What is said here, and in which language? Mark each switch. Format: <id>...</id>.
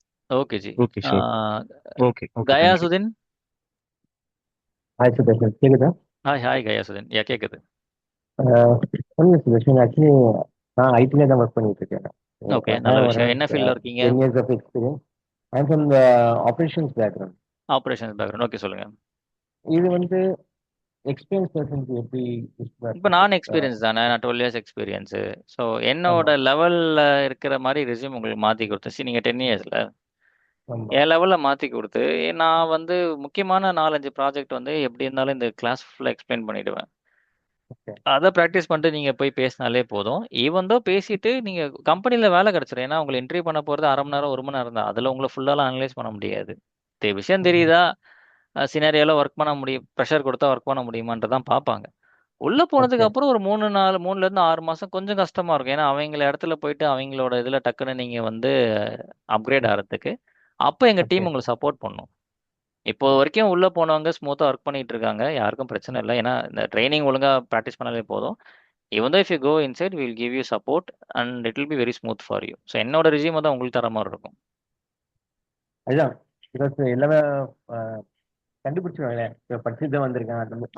<ta>Okay G. Okay sure. Okay okay. கயாசுதீன். Hi Sudarshan, கேக்குதா? Hi கயாசுதீன். யா கேட்குது. சொல்லுங்க சுதர்ஷன். ஆக்சுவலி நான் ஐடில தான் ஒர்க் பண்ணிட்டு இருக்கேன். ஓகே, நல்ல விஷயம். என்ன ஃபீல்டில் இருக்கீங்க?</ta> <en>10 years of experience. I'm from the operations background.</en> <ta>Operations background. Okay, சொல்லுங்க. இது வந்து எக்ஸ்பீரியன்ஸ் பர்சனுக்கு எப்படி இப்போ நான் எக்ஸ்பீரியன்ஸ் தானே, நான் 12 years எக்ஸ்பீரியன்ஸு. ஸோ என்னோட லெவலில் இருக்கிற மாதிரி ரெஸ்யூம் உங்களுக்கு மாற்றி கொடுத்துச்சு. நீங்கள் 10 yearsல என் லெவலில் மாற்றி கொடுத்து நான் வந்து முக்கியமான 4-5 ப்ராஜெக்ட் வந்து எப்படி இருந்தாலும் இந்த கிளாஸ் ஃபுல்லாக எக்ஸ்பிளைன் பண்ணிவிடுவேன். அதை ப்ராக்டிஸ் பண்ணிட்டு நீங்கள் போய் பேசினாலே போதும். ஈவன் தோ பேசிட்டு நீங்கள் கம்பெனியில் வேலை கிடச்சிடும். ஏன்னா உங்களை இன்டர்வியூ பண்ண போகிறது 1/2 மணி நேரம் 1 மணி நேரம் தான். அதில் உங்களை ஃபுல்லாலாம் அனலைஸ் பண்ண முடியாது. விஷயம் தெரியுதா, சினாரியாவில் ஒர்க் பண்ண முடியும், ப்ரெஷர் கொடுத்தா ஒர்க் பண்ண முடியுமான்றதான் பார்ப்பாங்க. உள்ளே போனதுக்கு அப்புறம் ஒரு 3-4 3 மாதம் கொஞ்சம் கஷ்டமாக இருக்கும். ஏன்னா அவங்கள இடத்துல போயிட்டு அவங்களோட இதில் டக்குன்னு நீங்கள் வந்து அப்கிரேட் ஆகிறதுக்கு அப்போ எங்கள் டீம் உங்களை சப்போர்ட் பண்ணும். இப்போ வரைக்கும் உள்ளே போனவங்க ஸ்மூத்தாக ஒர்க் பண்ணிட்டு இருக்காங்க, யாருக்கும் பிரச்சனை இல்லை. ஏன்னா இந்த ட்ரைனிங் ஒழுங்காக ப்ராக்டிஸ் பண்ணாலே போதும்.</ta> <en>even though if you go inside we will give you support and it will be very smooth for you.</en> <ta>So என்னோட ரெஸ்யூம் தான் உங்களுக்கு தர மாதிரி இருக்கும். அதுதான் பிகாஸ் எல்லாமே கண்டுபிடிச்சிருவாங்களே, படிச்சுட்டு தான் வந்திருக்காங்க.</ta>